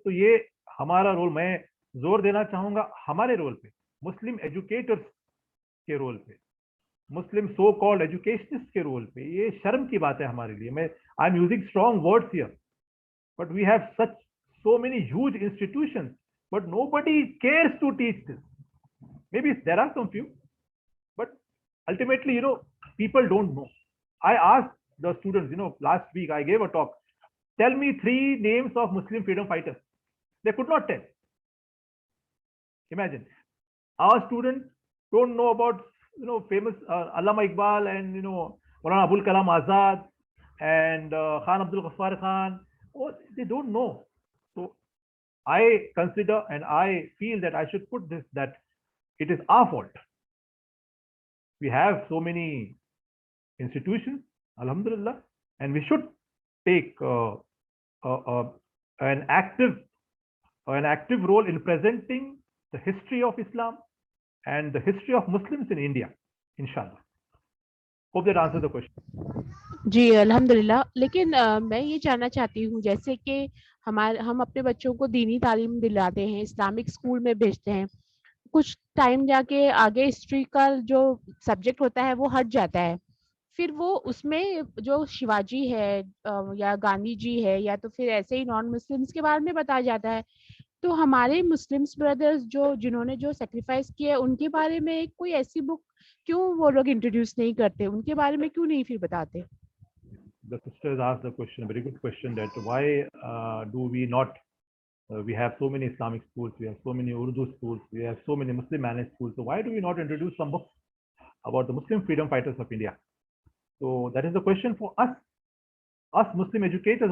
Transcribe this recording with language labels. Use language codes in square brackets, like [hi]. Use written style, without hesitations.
[hi] तो ये हमारा रोल, मैं जोर देना चाहूंगा हमारे रोल पे, मुस्लिम एजुकेटर्स के रोल पे, मुस्लिम सो कॉल्ड एजुकेशनिस्ट के रोल पे। ये शर्म की बात है हमारे लिए। मैं [en] I am using strong words here, but we have such so many huge institutions, but nobody cares to teach this. Maybe there are some few, but ultimately, people don't know. I asked the students, last week I gave a talk, tell me 3 names of Muslim freedom fighters. They could not tell. Imagine, our students don't know about, famous Allama Iqbal and, Maulana Abul Kalam Azad and Khan Abdul Ghaffar Khan, or they don't know. So I consider and I feel that I should put this, that it is our fault. We have so many institutions, alhamdulillah, and we should take an active role in presenting the history of Islam and the history of Muslims in India, inshallah. Hope that answers the question. [hi] जी अल्हम्दुलिल्लाह। लेकिन मैं ये जानना चाहती हूँ, जैसे कि हम अपने बच्चों को दीनी तालीम दिलाते हैं, इस्लामिक स्कूल में भेजते हैं, कुछ टाइम जाके आगे हिस्ट्री का जो सब्जेक्ट होता है वो हट जाता है, फिर वो उसमें जो शिवाजी है या गांधी जी है या तो फिर ऐसे ही नॉन मुस्लिम्स के बारे में बताया जाता है, तो हमारे मुस्लिम्स ब्रदर्स जिन्होंने जो सेक्रीफाइस किया उनके बारे में कोई ऐसी बुक क्यों वो लोग इंट्रोड्यूस नहीं करते, उनके बारे में क्यों नहीं फिर बताते? [en] The sisters asked the question, a very good question, that why do we not, we have so many Islamic schools, we have so many Urdu schools, we have so many Muslim managed schools, so why do we not introduce some books about the Muslim freedom fighters of India? So that is the question for us Muslim educators.